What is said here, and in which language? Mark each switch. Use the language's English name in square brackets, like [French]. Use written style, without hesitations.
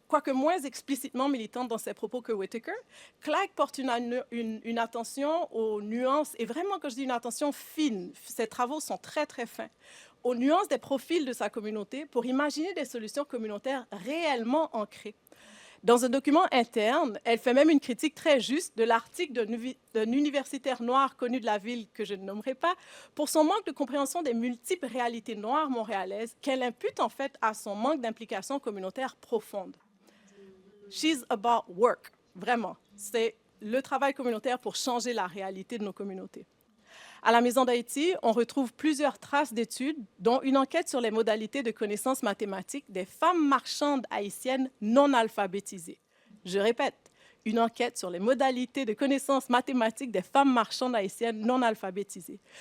[French] Quoique moins explicitement militante dans ses propos que Whitaker, Clegg porte une attention aux nuances, et vraiment, quand je dis une attention fine, ses travaux sont très, très fins, aux nuances des profils de sa communauté pour imaginer des solutions communautaires réellement ancrées. Dans un document interne, elle fait même une critique très juste de l'article d'un universitaire noir connu de la ville que je ne nommerai pas pour son manque de compréhension des multiples réalités noires montréalaises qu'elle impute en fait à son manque d'implication communautaire profonde. [English] She's about work, [French] vraiment. C'est le travail communautaire pour changer la réalité de nos communautés. À la Maison d'Haïti, on retrouve plusieurs traces d'études, dont une enquête sur les modalités de connaissances mathématiques des femmes marchandes haïtiennes non alphabétisées. Je répète, une enquête sur les modalités de connaissances mathématiques des femmes marchandes haïtiennes non alphabétisées.